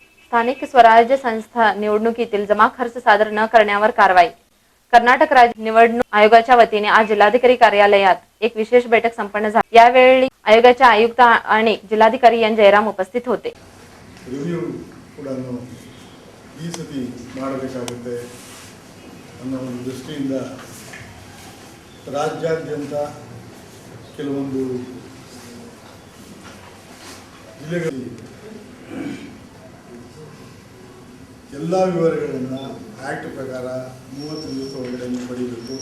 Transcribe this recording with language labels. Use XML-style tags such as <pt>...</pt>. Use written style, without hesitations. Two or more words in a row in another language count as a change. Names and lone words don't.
<mr>स्थानिक स्वराज्य संस्था निवडणुकीतील जमा खर्च सादर न करण्यावर कारवाई। कर्नाटक राज्य निवडणूक आयोगाच्या वतीने आज जिल्हाधिकारी कार्यालयात एक विशेष बैठक संपन्न झाली। यावेळी आयोगाचे आयुक्त आणि जिल्हाधिकारी एन जयराम उपस्थित होते।</mr> <kn>ರಿವ್ಯೂ ಕೂಡ ಈ ಸತಿ ಮಾಡಬೇಕಾಗುತ್ತೆ ಅನ್ನೋ ಒಂದು ದೃಷ್ಟಿಯಿಂದ ರಾಜ್ಯಾದ್ಯಂತ ಕೆಲವೊಂದು ಜಿಲ್ಲೆಗಳಲ್ಲಿ ಎಲ್ಲ ವಿವರಗಳನ್ನು ಆ್ಯಕ್ಟ್ ಪ್ರಕಾರ 30 ದಿವಸ ಒಳಗಡೆ ಪಡೆಯಬೇಕು।</kn>